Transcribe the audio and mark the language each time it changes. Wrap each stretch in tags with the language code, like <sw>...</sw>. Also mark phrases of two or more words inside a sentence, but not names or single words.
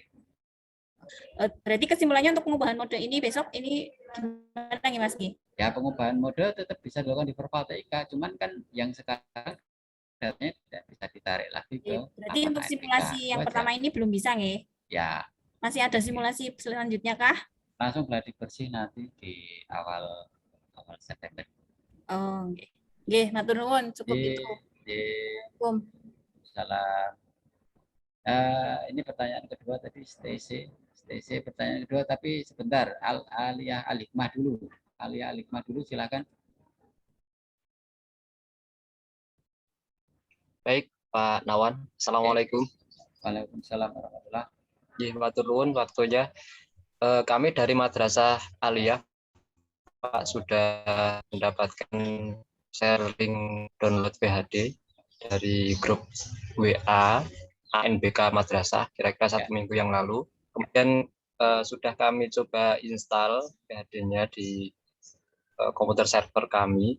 <id>Berarti kesimpulannya untuk pengubahan mode ini besok ini gimana nih Mas Gi? Ya, pengubahan mode tetap bisa dilakukan di Verval TIK, cuman kan yang sekarang datanya tidak bisa ditarik lagi ke. Berarti untuk simulasi yang pertama ini belum bisa, nggih? Ya. Masih ada simulasi selanjutnya kah? Langsung gladi bersih nanti di awal September.</id> <jv>Oh, nggih. Nggih, matur nuwun,</jv> <id>cukup itu. Assalamualaikum. Salam. Ini pertanyaan kedua tadi Stacy pertanyaan kedua, tapi sebentar, Alia Alikmah dulu, silakan. Baik, Pak Nawan. Assalamualaikum.</id> <ar>Waalaikumsalam warahmatullahi wabarakatuh.</ar> <id>Ya,</id> <jv>matur nuwun</jv> <id>waktunya. Kami dari Madrasah Aliyah, Pak, sudah mendapatkan</id> <en>sharing download</en> <id>PHD dari grup WA ANBK Madrasah kira-kira 1 minggu yang lalu. Kemudian sudah kami coba install PHD-nya di komputer server kami.</id>